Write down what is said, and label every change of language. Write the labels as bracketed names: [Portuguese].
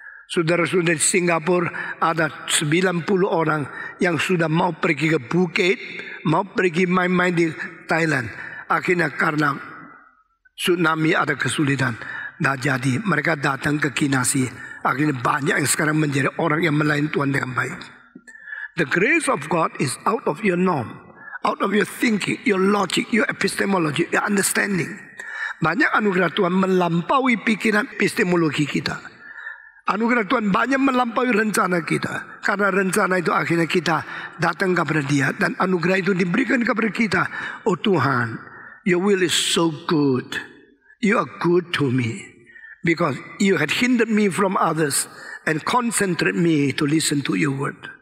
[Indonesian] Saudara-saudara di Singapura ada 90 orang yang sudah mau pergi ke Phuket, mau pergi main-main di Thailand. Akhirnya karena tsunami ada kesulitan, tidak jadi. Mereka datang ke Kinasi. Akhirnya banyak yang sekarang menjadi orang yang melayani Tuhan dengan baik. [English] The grace of God is out of your norm, out of your thinking, your logic, your epistemology, your understanding. [Indonesian] Banyak anugerah Tuhan melampaui pikiran epistemologi kita. Anugerah Tuhan banyak melampaui rencana kita. Karena rencana itu akhirnya kita datang kepada Dia. Dan anugerah itu diberikan kepada kita. Oh Tuhan, [English] Your will is so good. You are good to me. Because you had hindered me from others. And concentrate me to listen to your word.